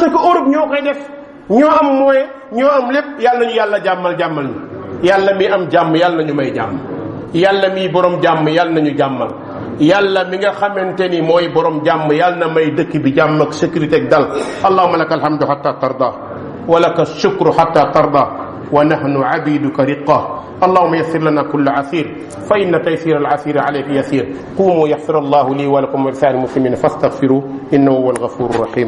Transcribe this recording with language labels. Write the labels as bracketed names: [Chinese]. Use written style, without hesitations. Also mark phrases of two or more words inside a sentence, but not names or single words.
[Wolof] que Europe ñoo koy def ñoo am moyen ñoo am lépp yàlla ñu yàlla jàmmal ñu yàlla mi am jàmm yàlla ñu may jàmm yàlla mi borom jàmm yàlla nañu jàmmal yàlla mi nga xamante ni mooy borom jàmm yàlla na may dëkk bi jàmm ak sécurité ak dal [Arabic] اللهم لك الحمد حتى ترضى ولك الشكر حتى ترضى ونحن عبيدك رقاه اللهم يسر لنا كل عسير فإن تيسير العسير عليك يسير قوموا يغفر الله لي ولكم ولسائر المسلمين فاستغفروه إنه هو الغفور الرحيم